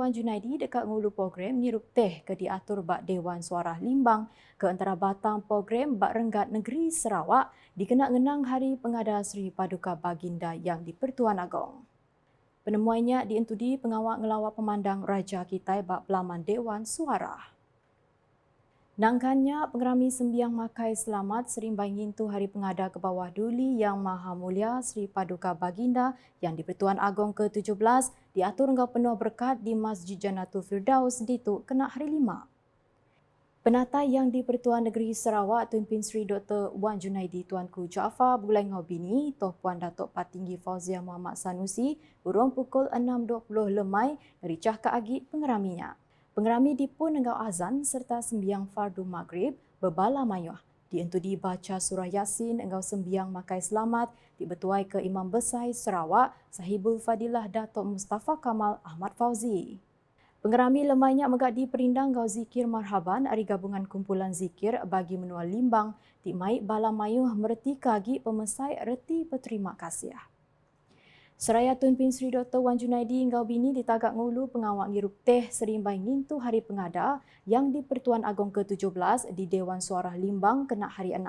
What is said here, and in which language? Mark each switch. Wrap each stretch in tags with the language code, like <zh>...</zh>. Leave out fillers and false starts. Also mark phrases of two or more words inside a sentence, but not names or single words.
<iba>Wan Junaidi dekat ngulu program ngirup teh ke diatur bak Dewan Suara Limbang ke antara batang program bak Renggat Negeri Sarawak dikena ngenang hari pengada Sri Paduka Baginda yang di Pertuan Agong. Penemuannya diintudi pengawal ngelawak pemandang Raja Kitai bak Pelaman Dewan Suara. Nangkannya pengerami sembiang Makai Selamat serimbai ngintu hari pengada ke bawah duli Yang Maha Mulia Sri Paduka Baginda yang di Pertuan Agong ke-17 diatur engkau penuh berkat di Masjid Jannatul Firdaus ditu kena hari 5. Penatai yang di Pertuan Negeri Sarawak Tun Bin Sri Dr. Wan Junaidi Tuanku Jaafar Bulai Ngau Bini Tuan Puan Datuk Patinggi Fauzia Muhammad Sanusi urung pukul 6.20 lemai ngericah ke agit pengeraminya. Pengerami dipun engkau azan serta sembiang fardu maghrib berbala mayuh. Diintudi baca surah Yasin engkau sembiang Makai Selamat dibetuai ke Imam Besar Sarawak Sahibul Fadilah Datuk Mustafa Kamal Ahmad Fauzi. Pengerami lemainya megak di perindang engkau zikir marhaban hari gabungan kumpulan zikir bagi menua Limbang di mai bala mayuh mereti kagi pemesai reti berterima kasih. Seraya Tun Bin Sri Dr. Wan Junaidi ngau bini ditagak ngulu pengawak ngirup teh serimbai ngintu hari pengada yang di Pertuan Agong ke-17 di Dewan Suara Limbang kena hari 6.</iba>